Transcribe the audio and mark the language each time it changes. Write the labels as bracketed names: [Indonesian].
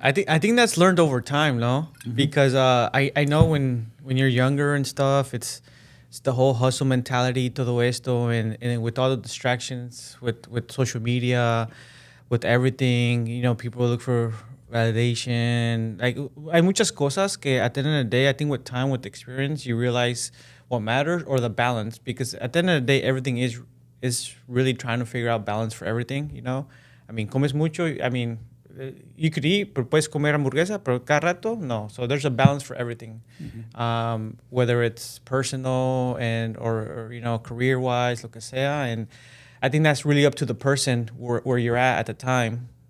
[English] I think that's learned over time, no? Because I know when you're younger and stuff, it's the whole hustle mentality, [Spanish] todo esto, [English] and with all the distractions, with social media, with everything, people look for validation. Like, [Spanish] hay muchas cosas que [English] at the end of the day, I think with time, with experience, you realize what matters or the balance. Because at the end of the day, everything is really trying to figure out balance for everything. I mean, [Spanish] comes mucho. [English] I mean, you could eat, [Spanish] pero puedes comer hamburguesa, pero cada rato, no. [English] So there's a balance for everything, whether it's personal or career-wise, [Spanish] lo que sea. [English] And I think that's really up to the person where you're at the time.